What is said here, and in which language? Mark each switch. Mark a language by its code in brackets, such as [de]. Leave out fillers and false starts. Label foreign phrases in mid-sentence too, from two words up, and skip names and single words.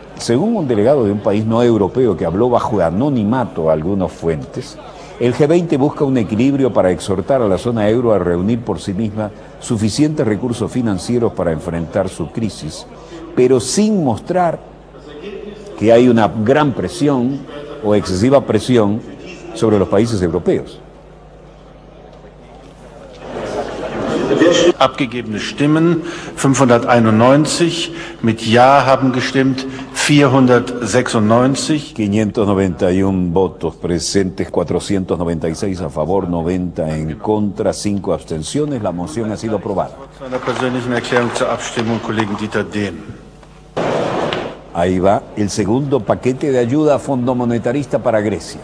[es] Según un delegado de un país no europeo que habló bajo anonimato a algunas fuentes, el G20 busca un equilibrio para exhortar a la zona euro a reunir por sí misma suficientes recursos financieros para enfrentar su crisis, pero sin mostrar que hay una gran presión o excesiva presión sobre los países europeos. [de] Abgegebene Stimmen 591, mit Ja haben gestimmt 496. [es] 591 votos presentes, 496 a favor, 90 en contra, 5 abstenciones. La moción ha sido aprobada. [de] Einer persönlichen Erklärung zur Abstimmung, Kollegen Dieter Dehn. [es] Ahí va el segundo paquete de ayuda a Fondo Monetarista para Grecia.